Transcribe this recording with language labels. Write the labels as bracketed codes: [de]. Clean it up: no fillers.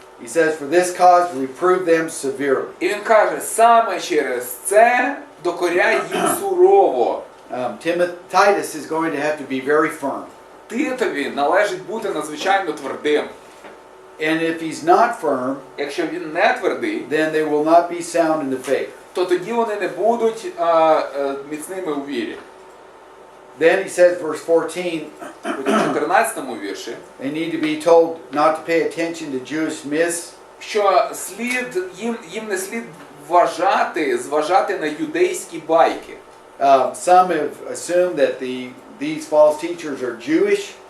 [en] He says, for this cause reprove them severely. [uk] І він каже, саме через це докоряй їм сурово. [en] Titus is going to have to be very firm. [uk] Титові належить бути надзвичайно твердим. [en] And if he's not firm, [uk] Якщо він не твердий, [en] then they will not be sound in the faith. [uk] то тоді вони не будуть міцними у вірі. [en] Then he says, verse 14, [uk] У 14 вірші, [en] they need to be told not to pay attention to Jewish myths, [uk] що їм не слід зважати на юдейські байки. [en] some have assumed that these false teachers are Jewish.